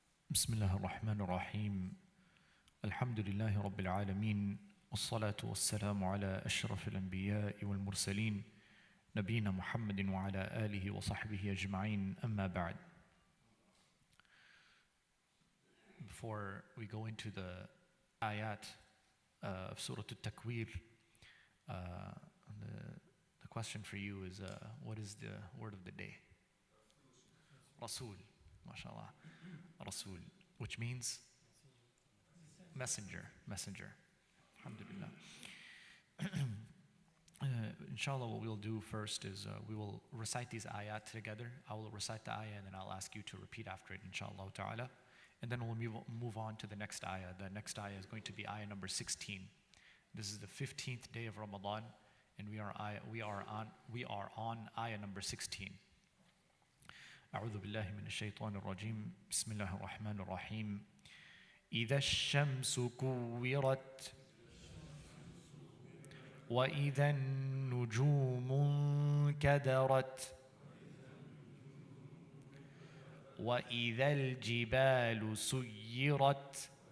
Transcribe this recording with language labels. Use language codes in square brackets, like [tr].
[ar] بسم الله الرحمن الرحيم الحمد لله رب العالمين والصلاة والسلام على أشرف الأنبياء والمرسلين نبينا محمد وعلى آله وصحبه أجمعين أما بعد. [en] Before we go into the ayat of Surah Takwir, the question for you is what is the word of the day? Rasul, mashallah. Rasul, which means messenger. Alhamdulillah. Inshallah, what we'll do first is we will recite these ayat together. I will recite the ayah and then I'll ask you to repeat after it, inshallah ta'ala. And then we'll move on to the next ayah. The next ayah is going to be ayah number 16. This is the 15th day of Ramadan, and we are on ayah number 16. [ar] أعوذ بالله من الشيطان الرجيم بسم الله الرحمن الرحيم إذا الشمس كورت وإذا النجوم انكدرت وإذا الجبال سيرت